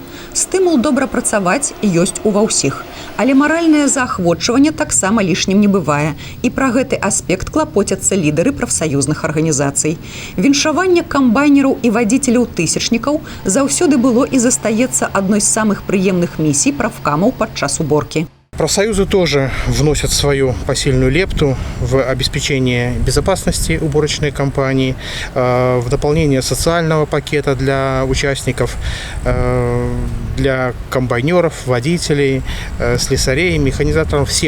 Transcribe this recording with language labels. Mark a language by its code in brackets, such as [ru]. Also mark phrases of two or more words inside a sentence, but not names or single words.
[be] Стымул добра працаваць ёсць ува ўсіх, але маральнае заахвочванне таксама лішнім не бывае. І пра гэты аспект клапоцяцца лідары прафсаюзных арганізацый. Віншаванне камбайнераў і вадзіцеляў тысячнікаў заўсёды было і застаецца адной з самых прыемных місій прафкамаў падчас уборкі. [ru] Профсоюзы тоже вносят свою посильную лепту в обеспечение безопасности уборочной кампании, в дополнение социального пакета для участников, для комбайнеров, водителей, слесарей, механизаторов, всех.